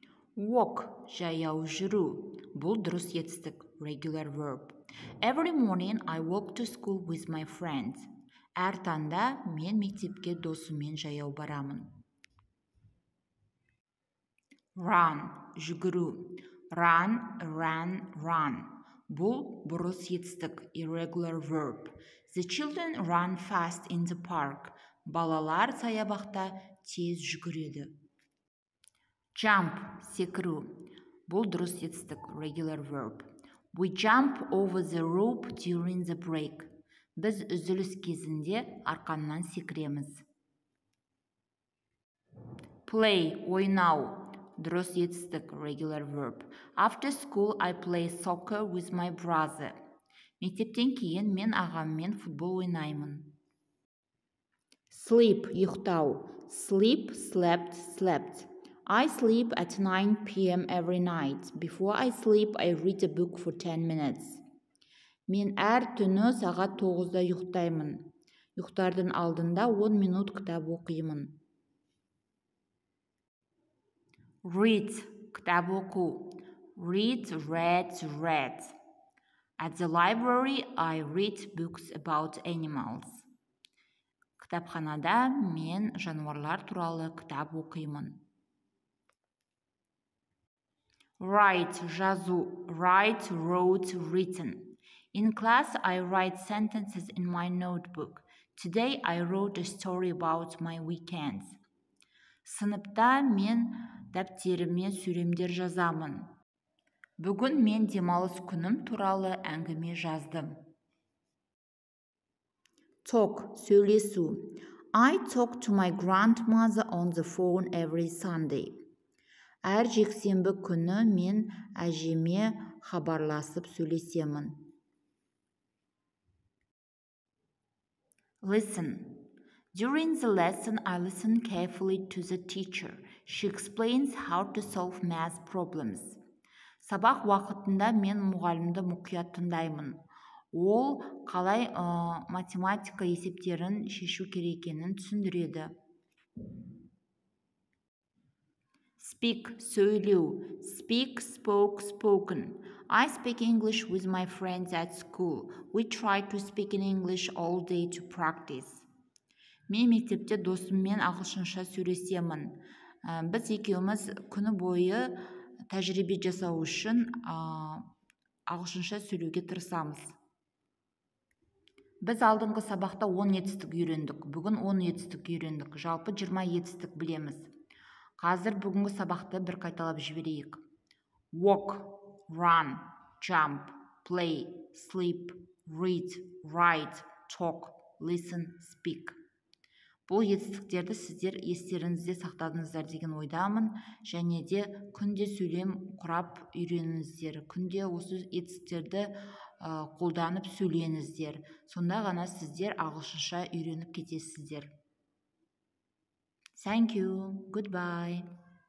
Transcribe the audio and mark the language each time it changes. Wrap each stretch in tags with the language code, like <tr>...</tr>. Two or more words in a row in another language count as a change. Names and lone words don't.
<kk>Walk, жаяу жүру. Бұл дұрыс етістік,</kk> <en>regular verb. Every morning I walk to school with my friends.</en> <kk>Әр таңда мен мектепке досыммен жаяу барамын. Run, жүгіру.</kk> <en>Run, ran, run.</en> <kk>Бұл бұрыс етістік,</kk> <en>irregular verb. The children run fast in the park.</en> <kk>Балалар саябақта тез жүгіреді. Jump, секіру. Бұл дұрыс етістік,</kk> <en>regular verb. We jump over the rope during the break.</en> <kk>Біз үзіліс кезінде арқаннан секіреміз. Play, ойнау. Дұрыс етістік,</kk> <en>regular verb. After school I play soccer with my brother.</en> <kk>Мектептен кейін мен ағаммен футбол ойнаймын. Sleep, ұйықтау.</kk> <en>Sleep, slept, slept. I sleep at 9 p.m. every night. Before I sleep, I read a book for 10 minutes.</en> <kk>Мен әр түні сағат 9-да ұйықтаймын. Ұйықтардың алдында 10 минут кітап оқимын. Read, кітап оқу.</kk> <en>Read, read, read. At the library, I read books about animals.</en> <kk>Кітапханада мен жануарлар туралы кітап оқимын. Write, жазу.</kk> <en>Write, wrote, written. In class, I write sentences in my notebook. Today, I wrote a story about my weekends.</en> <kk>Сыныпта мен дәптеріме сөйлемдер жазамын. Бүгін мен демалыс күнім туралы әңгіме жаздым. Talk, сөйлесу.</kk> <en>I talk to my grandmother on the phone every Sunday.</en> <kk>Әр жексенбі күні мен әжеме хабарласып сөйлесемін.</kk> <en>Listen. During the lesson, I listen carefully to the teacher. She explains how to solve math problems.</en> <kk>Сабақ уақытында мен мұғалімді мұқият тыңдаймын. Ол қалай математика есептерін шешу керек екенін түсіндіреді. Speak, сөйлеу.</kk> <en>Speak, spoke, spoken. I speak English with my friends at school. We try to speak in English all day to practice.</en> <kk>Мен мектепте досыммен ағылшынша сөйлесемін. Біз екеуміз күні бойы тәжірибе жасау үшін ағылшынша сөйлеуге тырысамыз. Біз алдыңғы сабақта 10 етістік үйрендік. Бүгін 10 етістік үйрендік. Жалпы 20 етістік білеміз. Қазір бүгінгі сабақты бір қайталап жіберейік.</kk> <en>Walk, run, jump, play, sleep, read, write, talk, listen, speak.</en> <kk>Бұл етістіктерді сіздер естеріңізде сақтадыңыздар деген ойдамын, және де күнде сөйлем құрап үйреніңіздер. Күнде осы етістіктерді қолданып сөйлеңіздер. Сонда ғана сіздер ағылшынша үйреніп кетесіздер.</kk> <en>Thank you. Goodbye.</en>